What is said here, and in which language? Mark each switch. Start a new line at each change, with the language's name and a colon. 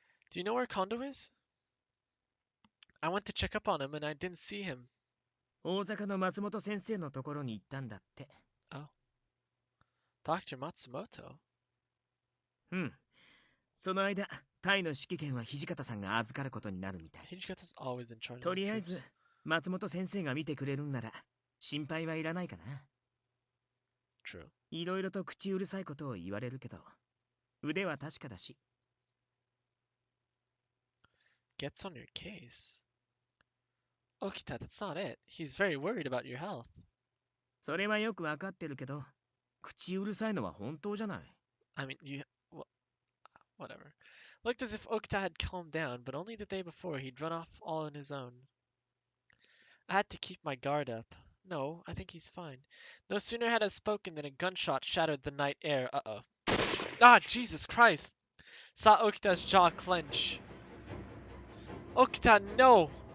English: Do you know where Kondo is? I went to check up on him and I didn't see him.
Japanese: 大阪の松本先生のところに行ったんだって。
English: Oh. Dr. Matsumoto?
Japanese: その間、タイの指揮権は土方さんが預かることになるみたい。
English: Hijikata's always in charge.
Japanese: とりあえず、松本先生が見てくれるんなら、心配はいらないかな。
English: True.
Japanese: いろいろと口うるさいことを言われるけど、腕は確かだし。
English: Gets on your case. Okita, that's not it. He's very worried about your health.
Japanese: それはよくわかってるけど、口うるさいのは本当じゃない。
English: I mean, whatever. Looked as if Okita had calmed down, but only the day before he'd run off all on his own. I had to keep my guard up. No, I think he's fine. No sooner had I spoken than a gunshot shattered the night air. Uh-oh. Ah, Jesus Christ! Saw Okita's jaw clench. Okita, no!